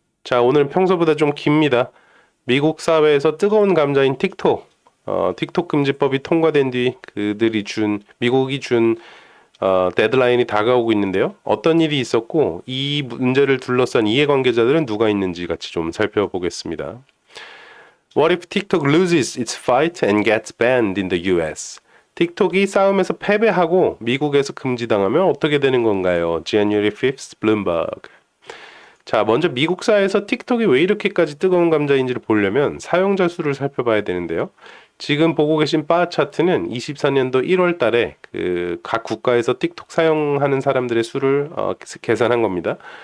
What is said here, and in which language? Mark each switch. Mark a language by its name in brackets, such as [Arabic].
[Korean] 자, 오늘 평소보다 좀 깁니다. 미국 사회에서 뜨거운 감자인 틱톡. 틱톡 금지법이 통과된 뒤 미국이 준 데드라인이 다가오고 있는데요. 어떤 일이 있었고, 이 문제를 둘러싼 이해관계자들은 누가 있는지 같이 좀 살펴보겠습니다. [English] What if TikTok loses its fight and gets banned in the US? [Korean] 틱톡이 싸움에서 패배하고 미국에서 금지당하면 어떻게 되는 건가요? [English] January 5th, Bloomberg. [Korean] 자, 먼저 미국사에서 틱톡이 왜 이렇게까지 뜨거운 감자인지를 보려면 사용자 수를 살펴봐야 되는데요. 지금 보고 계신 바 차트는 24년도 1월 달에 각 국가에서 틱톡 사용하는 사람들의 수를 계산한 겁니다.